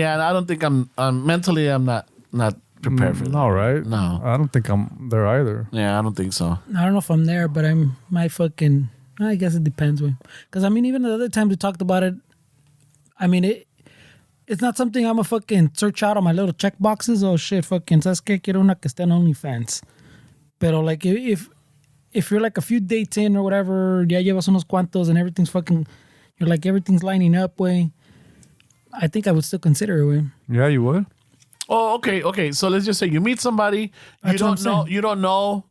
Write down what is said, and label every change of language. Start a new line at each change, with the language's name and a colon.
English: Yeah, and I don't think I'm mentally. I'm not prepared for that. No, right? No, I don't think I'm there either. Yeah, I don't think so. I don't know if I'm there, but I guess it depends. Because I mean, even the other times we talked about it, I mean, it's not something I'm a fucking search out on my little check boxes. Oh shit, fucking,
Spanish: ¿sabes qué? Quiero una que esté en OnlyFans. Pero
English: like, if you're like a few dates in or whatever,
Spanish: ya llevas unos cuantos
English: and everything's fucking, you're like, everything's lining up, way. I think I would still consider it, way. Yeah, you would? Oh, okay. So let's just say you meet somebody, you don't know